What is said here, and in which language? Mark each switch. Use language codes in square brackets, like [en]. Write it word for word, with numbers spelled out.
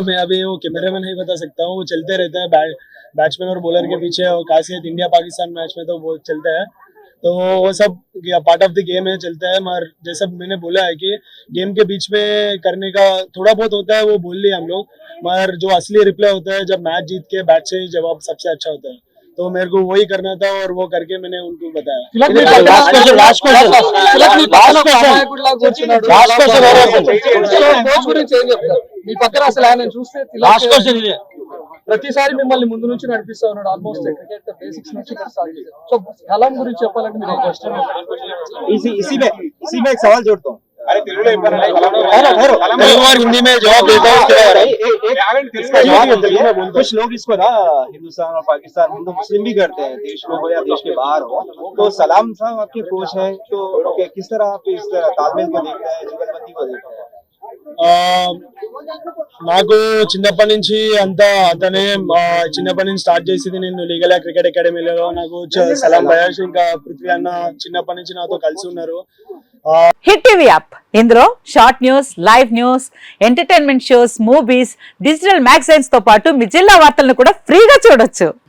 [hi] मैं अभी वो कैमरे में नहीं बता सकता हूँ, वो चलते रहता है बै, बैट्समैन और बॉलर के पीछे, और खासियत इंडिया पाकिस्तान मैच में तो वो चलता है, तो वो सब पार्ट ऑफ द गेम है, चलता है। मगर जैसा मैंने बोला है कि गेम के बीच में करने का थोड़ा बहुत होता है, वो बोल लिए हम लोग, मगर जो असली रिप्ले होता है जब मैच जीत के बैट से जवाब सबसे अच्छा होता है, तो मेरे को वही करना था और वो करके मैंने उनको बताया। [te] Last question last question last question good luck వచ్చినాడు లాస్ట్ క్వశ్చన్ ఎవరు అసలు కోచ్ గురించి ఏం చెప్తారు? మీ పక్కన అసలు ఆయన చూస్తే లాస్ట్ క్వశ్చన్ ఇదే, ప్రతిసారి మిమ్మల్ని ముందు నుంచి నడిపిస్తా ఉన్నాడు, ఆల్మోస్ట్ క్రికెట్ బేసిక్స్ నుంచి స్టార్ట్ చేశారు। సో కలాం గురించి చెప్పాలంటే మీరు క్వశ్చన్ [hi] इसी इसी में इसी में एक सवाल जोड़ता हूँ। अरे तेलुगुलो एक बार ठहरो ठहरो तेलुगु और हिंदी में जवाब देता हूँ उसके बाद। इसका जवाब अंदर ये है, कुछ लोग इसको ना हिंदुस्तान और पाकिस्तान, हिंदू मुस्लिम भी करते हैं, देश में हो या देश के बाहर हो। तो सलाम साहब आपके कोच हैं, तो कि- किस तरह आप इस तालमेल को देखते हैं, जुगलबंदी को देखते हैं? [te] ఆ, నాకు చిన్నప్పటి నుంచి అంతా అతనే ఆ, చిన్నప్పటి నుంచి స్టార్ట్ చేసింది. నేను లీగల్ క్రికెట్ అకాడమీలో నాకు చ- సలాం భయాష్ ఇంకా పృథ్వీ అన్న చిన్నప్పటి నుంచి నాతో కలిసి ఉన్నారు. ఆ, హిట్ టీవీ యాప్ ఇందులో short news, live news, entertainment shows, movies, digital magazines తో పాటు మీ జిల్లా వార్తలను కూడా ఫ్రీగా చూడొచ్చు.